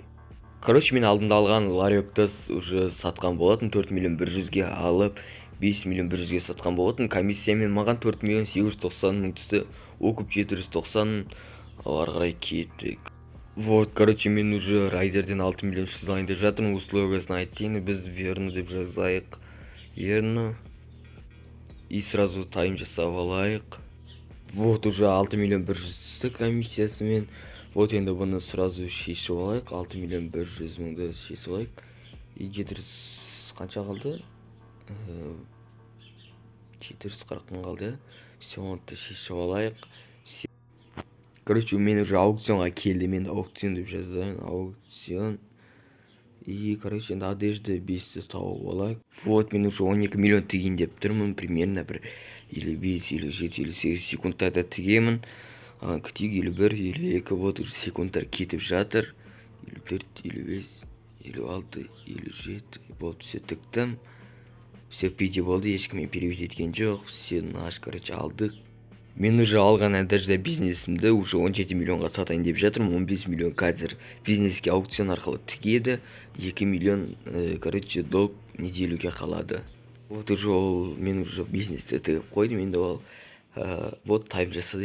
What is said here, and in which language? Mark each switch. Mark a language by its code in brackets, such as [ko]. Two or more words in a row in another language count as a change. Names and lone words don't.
[kk] Короче, мен алдында алған ларекті уже сатқан болатын, 4 миллион 100-ге алып 5 миллион 100-ге сатқан болатын. Комиссиямен маған 4 миллион 890 мың түсті, окуп 790, ары қарай кеттік. [ru] Вот, короче, [kk] мен уже райдерден 6 миллион 300 алайын деп жатырмын. Условиясын айтайын, біз верно деп жазайық. [ru] Верно. И сразу [kk] тайм жасап алайық. Вот, уже 6 миллион 100 түсті комиссиясымен. Вот, енді бұны сразу шешіп алайық. 6 миллион 100 мыңды шешіп алайық. И 700 қанша қалды? 740 мың қалды. Все, онды шешіп алайық. Короче, мен уже аукционға келді. Мен аукцион деп жазайын. Аукцион. [ru] И, короче, [kk] енді одежда 500 тауып алайық. Вот, мен уже 12 миллион тігейін деп тұрмын. Примерно бір [ru] или 5, или 7, или 8 [kk] секундтарда тігемін. Күтейік, [ru] или 1, или 2. [kk] Вот, уже секундтар кетіп жатыр. [ru] Или 4, или 5, или 6, или 7. [kk] Вот, все тіктім. Все пиде болды. Ешкіммен перевод еткен жоқ. [ru] Все наш, [kk] короче, алдық. Мен уже алған одежда бизнесімді уже 17 миллионға сатайын деп жатырмын. 15 миллион қазір бизнеске аукцион арқылы тігеді. 2 миллион, короче, долг неделюге қалады. Вот уже ол, мен уже бизнесті тігіп қойдым. Енді ол, вот тайп жасады.